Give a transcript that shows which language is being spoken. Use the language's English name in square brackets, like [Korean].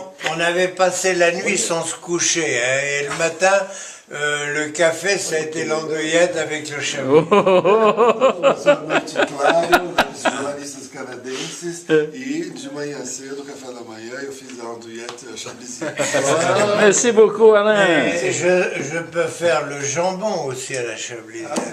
[French] On avait passé la nuit sans se coucher, hein, et le matin, le café, ça a été l'andouillette avec le chablis. [Portuguese] Passou a noite claro, os jornalistas canadenses, e de manhã cedo, café da manhã, eu fiz a andouillette chablisienne. [French] Merci beaucoup, Alain. Et je peux faire le jambon aussi à la chablisienne.